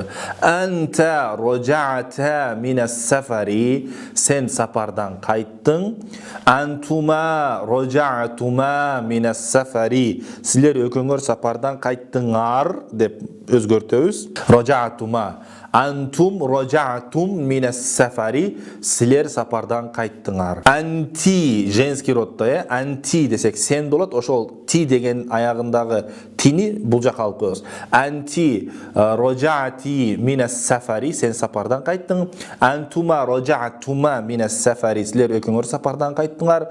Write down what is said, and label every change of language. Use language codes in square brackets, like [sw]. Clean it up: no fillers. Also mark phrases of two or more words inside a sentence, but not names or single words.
[ar] أنت رجعت من السفر, [ky] сен сапардан кайттың. [ar] أنتما رجعتما من السفر, [ky] силер экөөңөр сапардан кайттыңар деп өзгөртөбүз. Рожаатума, [ar] أنتم رجعتم من السفر, [ky] силер сапардан кайттыңар. Анти [ru] женский роддо, [ky] анти десек сен болот, ошол ти деген аягындагы тини бул жака алып коебуз. [ar] أنتِ رجعتِ من السفر, [ky] сен сапардан кайттың. [ar] أنتما رجعتما من السفر, [ky] силер экөөңөр сапардан кайттыңар.